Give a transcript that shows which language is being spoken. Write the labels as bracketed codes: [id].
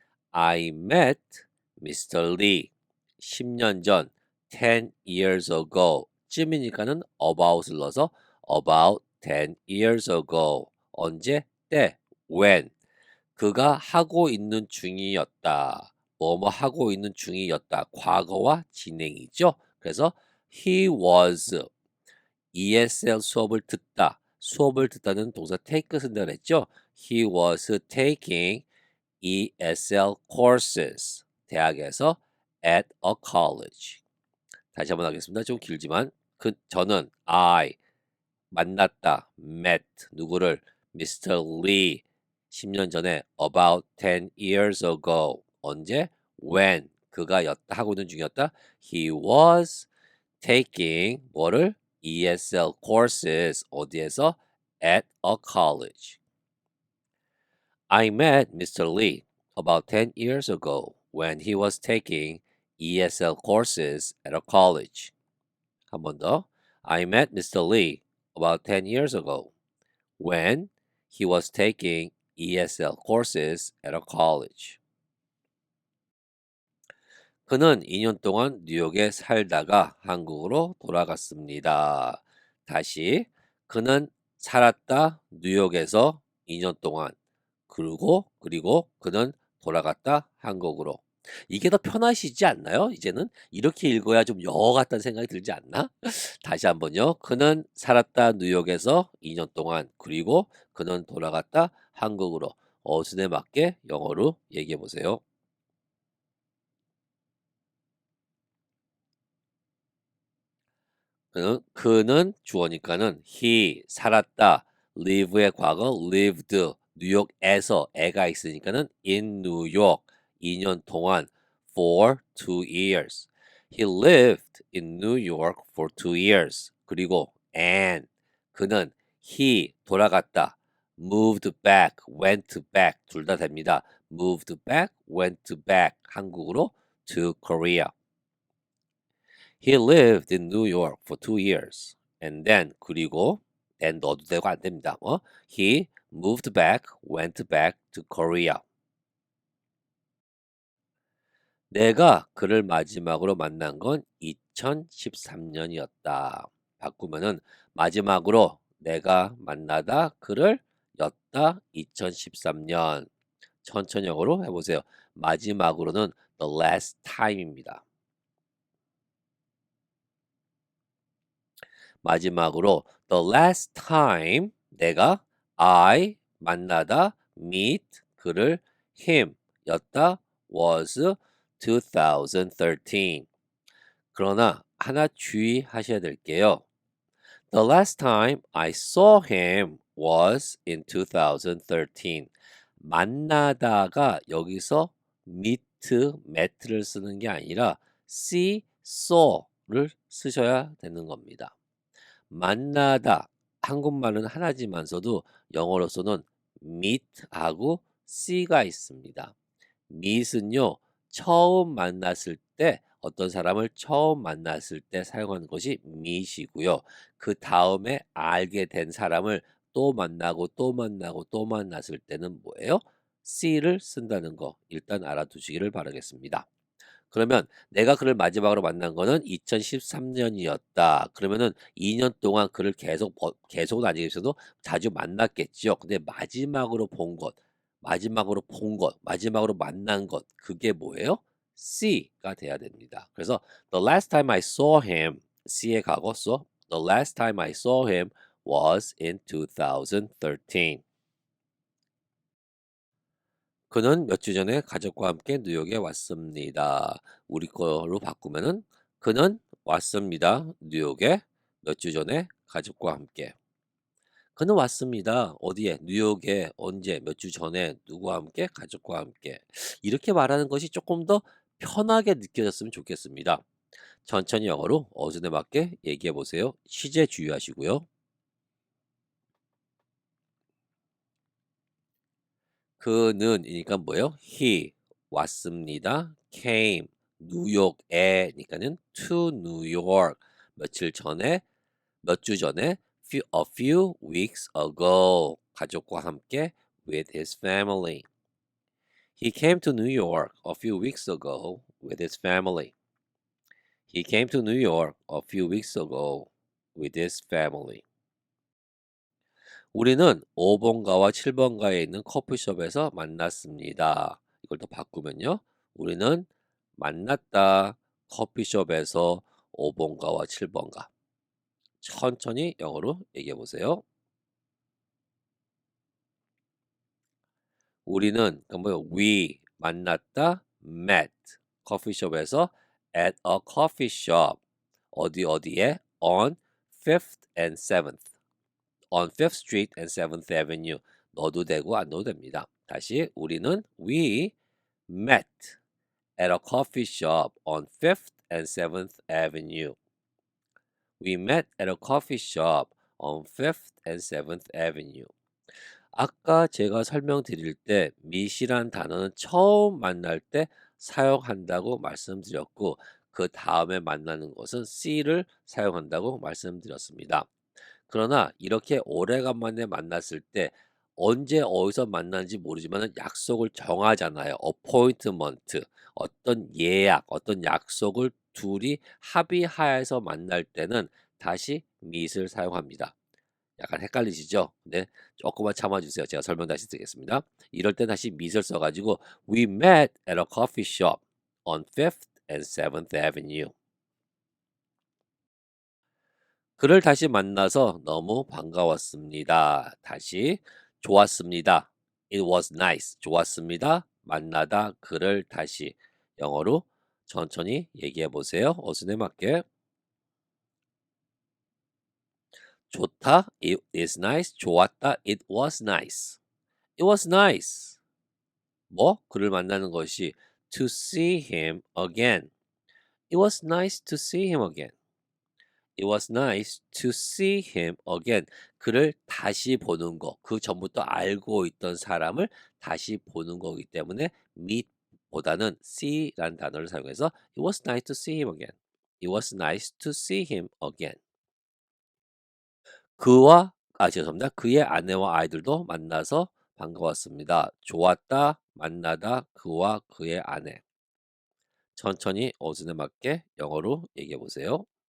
[en] I met Mr. Lee [ko] 10년 전 [en] 10 years ago [ko] 쯤이니까는 about을 넣어서 [en] about 10 years ago [ko] 언제 때 when 그가 하고 있는 중이었다. 뭐뭐 하고 있는 중이었다. 과거와 진행이죠. 그래서 [en] he was [ko] ESL 수업을 듣다. 수업을 듣다는 동사 take 쓴다고 했죠. [en] He was taking ESL courses. [ko] 대학에서 [en] at a college. [ko] 다시 한번 하겠습니다. 좀 길지만 저는 I 만났다. met 누구를 Mr. Lee 10년 전에 [en] about 10 years ago [ko] 언제 when 그가 하고 있는 중이었다. [en] He was taking [ko] 뭐를 [en] ESL courses [ko] 어디에서 [en] at a college. I met Mr. Lee about 10 years ago when he was taking ESL courses at a college. [ko] 한 번 더. [en] I met Mr. Lee about 10 years ago when he was taking ESL courses at a college. [ko] 그는 2년 동안 뉴욕에 살다가 한국으로 돌아갔습니다. 다시 그는 살았다 뉴욕에서 2년 동안 그리고 그는 돌아갔다 한국으로. 이게 더 편하시지 않나요? 이제는 이렇게 읽어야 좀 영어 같다는 생각이 들지 않나? 다시 한번요. 그는 살았다 뉴욕에서 2년 동안 그리고 그는 돌아갔다 한국으로. 어순에 맞게 영어로 얘기해 보세요. 그는 주어니까는 he 살았다 live의 과거 lived 뉴욕에서 애가 있으니까는 [en] in New York [ko] 2년 동안 [en] for 2 years. He lived in New York for 2 years. [ko] 그리고 [en] and [ko] 그는 [en] he [ko] 돌아갔다 [en] moved back, went back [ko] 둘 다 됩니다. [en] moved back, went back [ko] 한국으로 [en] to Korea. He lived in New York for 2 years. And then [ko] 그리고 then 넣어도 되고 안 됩니다. [en] He moved back, went back to Korea. [ko] 내가 그를 마지막으로 만난 건 2013년이었다. 바꾸면은 마지막으로 내가 만나다 그를 였다 2013년. 천천히 영어로 해보세요. 마지막으로는 the last time입니다. 마지막으로 [en] the last time [ko] 내가 I 만나다 meet 그를 him 였다 was 2013. 그러나 하나 주의하셔야 될게요. [en] The last time I saw him was in 2013. [ko] 만나다가 여기서 meet, met를 쓰는 게 아니라 see, saw를 쓰셔야 되는 겁니다. 만나다 한국말은 하나지만서도 영어로서는 meet하고 see가 있습니다. meet은요 처음 만났을 때 어떤 사람을 처음 만났을 때 사용하는 것이 meet이고요. 그 다음에 알게 된 사람을 또 만나고 또 만나고 또 만났을 때는 뭐예요? see를 쓴다는 거 일단 알아두시기를 바라겠습니다. 그러면 내가 그를 마지막으로 만난 거는 2013년이었다. 그러면은 2년 동안 그를 계속은 아니겠어도 자주 만났겠죠. 근데 마지막으로 본 것, 마지막으로 만난 것, 그게 뭐예요? C가 돼야 됩니다. 그래서 [en] the last time I saw him, [ko] C의 과거 써. [en] The last time I saw him was in 2013. [ko] 그는 몇 주 전에 가족과 함께 뉴욕에 왔습니다. 우리 거로 바꾸면은 그는 왔습니다. 뉴욕에 몇 주 전에 가족과 함께. 그는 왔습니다. 어디에? 뉴욕에 언제? 몇 주 전에 누구와 함께? 가족과 함께. 이렇게 말하는 것이 조금 더 편하게 느껴졌으면 좋겠습니다. 천천히 영어로 어순에 맞게 얘기해 보세요. 시제 주의하시고요. 그는이니까 뭐예요? He 왔습니다. [en] Came [ko] 뉴욕에니까는 [en] to New York [ko] 며칠 전에 몇 주 전에 [en] a few weeks ago [ko] 가족과 함께 [en] with his family. He came to New York a few weeks ago with his family. He came to New York a few weeks ago with his family. [ko] 우리는 5번가와 7번가에 있는 커피숍에서 만났습니다. 이걸 더 바꾸면요. 우리는 만났다 커피숍에서 5번가와 7번가. 천천히 영어로 얘기해 보세요. 우리는 뭐요? We 만났다 met 커피숍에서 [en] at a coffee shop [ko] 어디에 on 5th and 7th [en] on 5th Street and 7th Avenue [ko] 넣어도 되고 안 넣어도 됩니다. 다시 우리는 [en] we met at a coffee shop on 5th and 7th Avenue. We met at a coffee shop on 5th and 7th Avenue. [ko] 아까 제가 설명드릴 때 meet이란 단어는 처음 만날 때 사용한다고 말씀드렸고 그 다음에 만나는 것은 see를 사용한다고 말씀드렸습니다. 그러나 이렇게 오래간만에 만났을 때 언제 어디서 만나는지 모르지만 약속을 정하잖아요. appointment 어떤 예약, 어떤 약속을 둘이 합의하여서 만날 때는 다시 meet을 사용합니다. 약간 헷갈리시죠? 네, 조금만 참아주세요. 제가 설명 다시 드리겠습니다. 이럴 때 다시 meet을 써가지고 [en] We met at a coffee shop on 5th and 7th Avenue. [ko] 그를 다시 만나서 너무 반가웠습니다. 다시 좋았습니다. [en] It was nice. [ko] 좋았습니다. 만나다 그를 다시 영어로 천천히 얘기해 보세요. 어순에 맞게. 좋다. [en] It is nice. [ko] 좋았다. [en] It was nice. It was nice. [ko] 뭐? 그를 만나는 것이 [en] to see him again. It was nice to see him again. It was nice to see him again. [ko] 그를 다시 보는 거. 그 전부터 알고 있던 사람을 다시 보는 거기 때문에 meet 보다는 see라는 단어를 사용해서 [en] It was nice to see him again. It was nice to see him again. [ko] 죄송합니다. 그의 아내와 아이들도 만나서 반가웠습니다. 좋았다, 만나다, 그와 그의 아내. 천천히 어순에 맞게 영어로 얘기해 보세요.